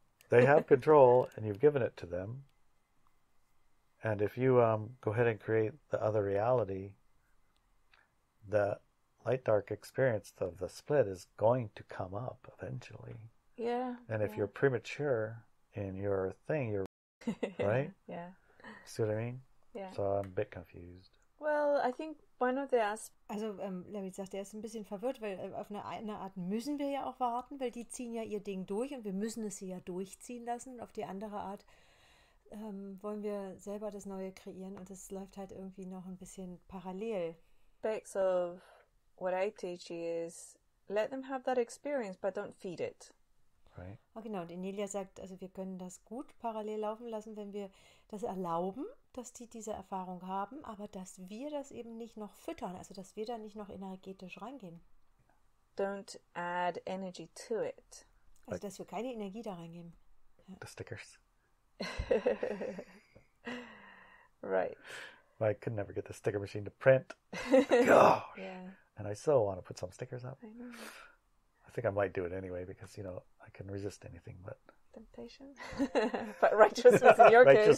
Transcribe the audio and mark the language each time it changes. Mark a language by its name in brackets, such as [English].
[English] They have control and you've given it to them. And if you go ahead and create the other reality, the light-dark experience of the split is going to come up eventually. Yeah. And if you're premature in your thing, you're right? Yeah. See what I mean? Yeah. So I'm a bit confused. Well, I think one of the aspects... [German] Also Larry sagt, er ist ein bisschen verwirrt, weil auf eine Art müssen wir ja auch warten, weil die ziehen ja ihr Ding durch und wir müssen es sie ja durchziehen lassen. Und auf die andere Art wollen wir selber das Neue kreieren und das läuft halt irgendwie noch ein bisschen parallel. [English] Aspects of what I teach is let them have that experience, but don't feed it. Right. [German] Oh, genau, und Inelia sagt, also wir können das gut parallel laufen lassen, wenn wir das erlauben, dass die diese Erfahrung haben, aber dass wir das eben nicht noch füttern, also dass wir da nicht noch energetisch reingehen. [English] Don't add energy to it. [German] Also dass wir keine Energie da reingeben. [English] Ja. The stickers. Right. I could never get the sticker machine to print. Gosh. Yeah. And I so want to put some stickers up. I know. I think I might do it anyway because, I can resist anything but... Temptation. But righteousness in your righteous